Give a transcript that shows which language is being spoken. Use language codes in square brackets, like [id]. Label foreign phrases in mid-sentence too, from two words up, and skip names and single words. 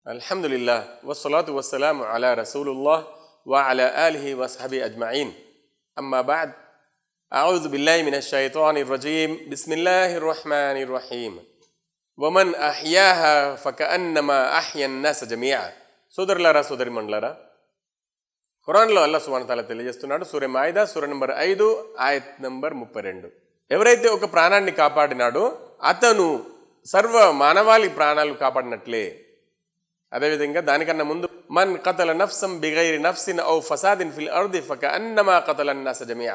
[ar] الحمد لله والصلاة والسلام على رسول الله وعلى آله وصحبه أجمعين. أما بعد أعوذ بالله من الشيطان الرجيم. بسم الله الرحمن الرحيم ومن أحياها فكأنما أحيا الناس جميعا. [te] సోదరులారా సోదరిమణులారా, ఖురాన్లో [ar] الله سبحانه وتعالى [te] తెలియజేస్తున్నాడు. సూర మాయిదా సూర నంబర్ 5 ఆయత్ నంబర్ 32. ఎవరైతే ఒక ప్రాణాన్ని కాపాడినాడో అతను సర్వ మానవాళి ప్రాణాలు కాపాడినట్లే. అదేవిధంగా దానికన్నా ముందు [ar] من قتل نفسا بغير نفس أو فساد في الأرض فكأنما قتل الناس جميعا.